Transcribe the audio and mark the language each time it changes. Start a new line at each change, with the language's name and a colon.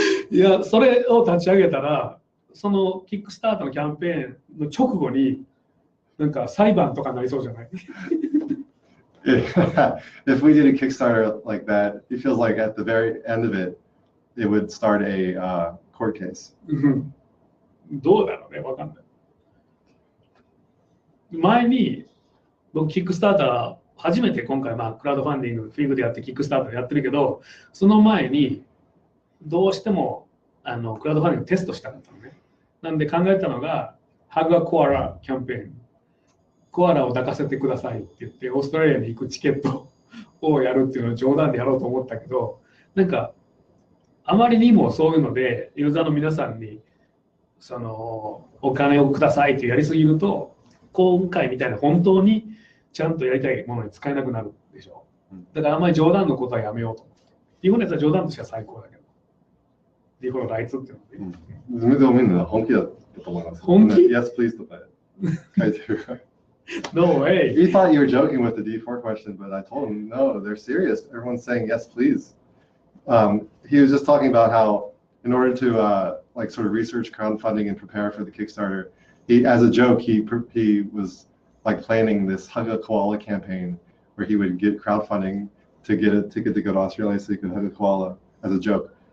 Japanese: いや、それを立ち上げたら、そのキックスタートのキャンペーンの直後に、なんか裁判とかなりそうじゃない？
English: If we did a Kickstarter like that, it feels like at the very end of it, it would start a court case.
Japanese: どうだろうね、わかんない。前に、僕、キックスターター、初めて今回、クラウドファンディング、フィングでやって、キックスターターやってるけど、その前に、どうしてもクラウドファンディングテストしたかったのね。なんで考えたのが、ハグアコアラキャンペーン。コアラを抱かせてくださいって言って、オーストラリアに行くチケットをやるっていうのを冗談でやろうと思ったけど、なんか、あまりにもそういうので、ユーザーの皆さんに、そのお金をくださいってやりすぎると、今回みたいな本当にちゃんとやりたいものに使えなくなるでしょ。だからあんまり冗談のことはやめようと思って。日本のやつは冗談としては最高だけど。日本のライツっていうので。でもみんな本気だと思います。本気？
English: Yes, please
Japanese: とか書いてる。
English: No way. He thought you were joking with the D4 question, but I told him, no, they're serious. Everyone's saying yes, please. He was just talking about how in order to like sort of research crowdfunding and prepare for the Kickstarter, he, as a joke, he was like planning this Hug a Koala campaign where he would get crowdfunding to get a ticket to go to Australia so he could hug a koala as a joke.